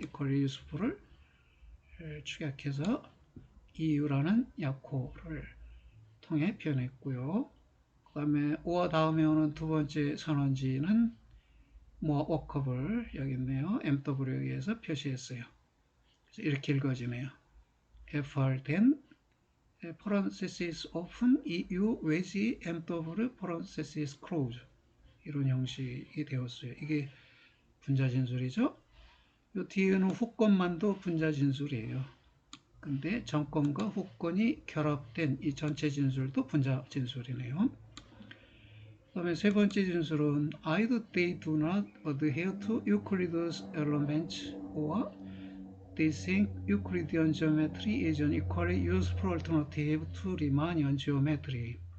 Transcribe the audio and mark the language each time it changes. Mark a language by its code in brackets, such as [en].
[ko] equally useful을 축약해서 EU라는 약호를 통해 표현했고요. 그 다음에 or 다음에 오는 두 번째 선언지는 more workable, 여기 있네요. MW에 의해서 표시했어요. 그래서 이렇게 읽어지네요. [en] FR then parenthesis open EU 외지 MW parenthesis close, [ko] 이런 형식이 되었어요. 이게 분자진술이죠. 이 뒤에는 후권만도 분자진술이에요. 근데 전권과 후권이 결합된 이 전체 진술도 분자진술이네요. 그 다음에 세 번째 진술은 [en] either they do not adhere to Euclid's elements or they think Euclidean geometry is an equally useful alternative to Riemannian geometry.